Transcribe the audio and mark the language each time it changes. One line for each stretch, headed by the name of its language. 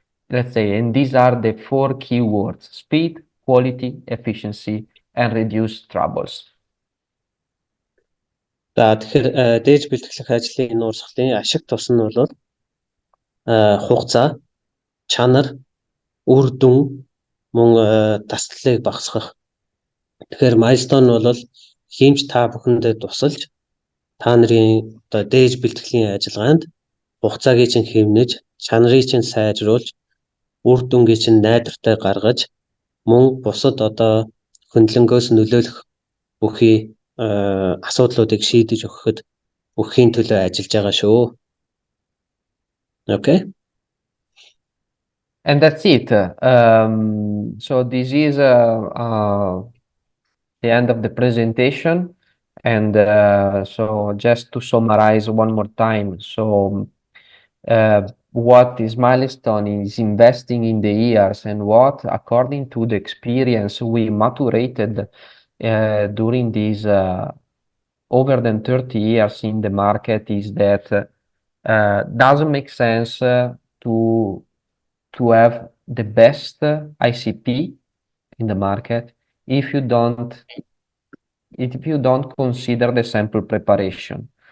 English: Let's say, and these are the 4 keywords: speed, quality, efficiency, and reduce troubles.
Mongolian: За тэгэхээр дээж бэлтгэх ажлын энэ урсгалын ашиг тус нь бол хугацаа, чанар, үр дүн мөн тасалдлыг багасгах. Тэгэхээр Milestone бол хэмж та бүхэндээ тусалж та нарын одоо дээж бэлтгэлийн ажиллагаанд хугацааг чинь хэмнэж, чанарыг чинь сайжруулж, үр дүнгийн чинь найдвартай гаргаж, мөн бусад одоо хөндлөнгөөс нөлөөлөх бүхий асуудлуудыг шийдэж өгөхөд бүххийн төлөө ажиллаж байгаа шүү.
English: Okay. And that's it. So this is the end of the presentation. And so just to summarize one more time. So what is Milestone is investing in the years, and what, according to the experience we maturated during these over than 30 years in the market, is that doesn't make sense to have the best ICP in the market if you don't consider the sample preparation.